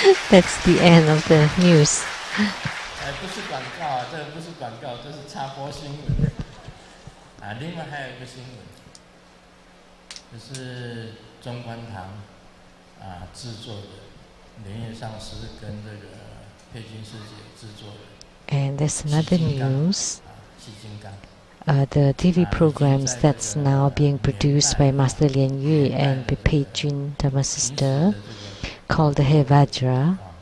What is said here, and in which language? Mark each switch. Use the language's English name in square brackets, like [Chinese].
[English] That's the end of the news. [Chinese] 不是广告啊，这不是广告，这是插播新闻啊。另外还有一个新闻，就是中观堂制作的，莲叶上师跟这个佩君师姐制作的。 [English] And there's another news. The TV programs that's now being produced by Master Lien Yue and Pei Jun Dharma sister, called the Hevajra.